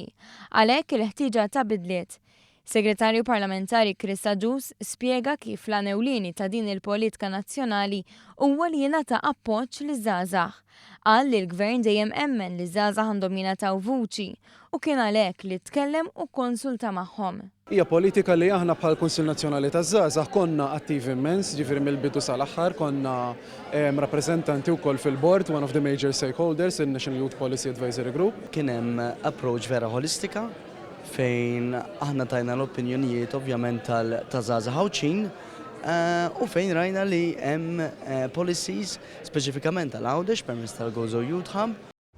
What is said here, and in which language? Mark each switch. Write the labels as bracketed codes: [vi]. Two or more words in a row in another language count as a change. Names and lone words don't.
[mt] Għalhekk il-ħtieġa ta' bidliet. Segretarju Parlamentari Krista Ġus spjega kif l-ewlieni ta' din il-politika nazzjonali huwa li jingħata appoġġ liż-żgħażagħ. Qal li l-Gvern dejjem emmen li żgħażagħ għandhom jingħataw vuċi u kien għalhekk li tkellem u konsulta magħhom. Hija politika li aħna bħal Kunsill Nazzjonali taż-Żgħażagħ konna attivi immens, ġifieri mill-bidu sal-aħħar konna rappreżentanti wkoll fil-board, [en] one of the major stakeholders, [mt] in-National Youth Policy Advisory Group. Kien hemm approach vera holistika fejn aħna tajna l-opinjonijiet ovvjament tal-żgħażagħ Awċin u fejn rajna li hemm policies speċifikament tal-Għawdex permezz tal-Gozo Youth Hub.